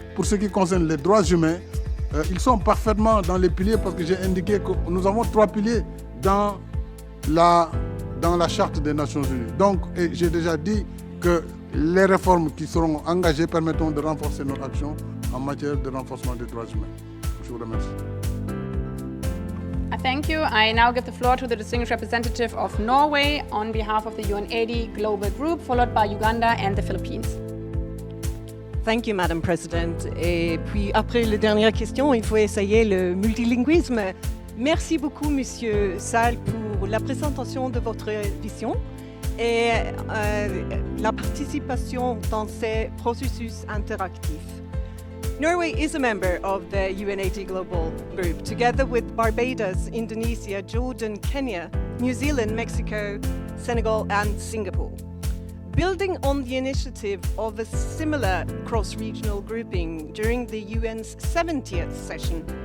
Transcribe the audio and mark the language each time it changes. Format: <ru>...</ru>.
<fr>Pour ce qui concerne les droits humains, ils sont parfaitement dans les piliers parce que j'ai indiqué que nous avons 3 piliers dans la charte des Nations Unies. Donc, j'ai déjà dit que les réformes qui seront engagées permettront de renforcer notre action en matière de renforcement des droits humains. Je vous remercie.</fr> <en>Thank you. I now give the floor to the distinguished representative of Norway on behalf of the UN80 Global Group, followed by Uganda and the Philippines. Thank you, Madam President.</en> <fr>Et puis, après la dernière question, il faut essayer le multilinguisme. Merci beaucoup, Monsieur Sall, pour la présentation de votre vision et la participation dans ces processus interactifs.</fr> <en>Norway is a member of the UN80 Global Group, together with Barbados, Indonesia, Jordan, Kenya, New Zealand, Mexico, Senegal, and Singapore. Building on the initiative of a similar cross-regional grouping during the UN's 70th session,</en>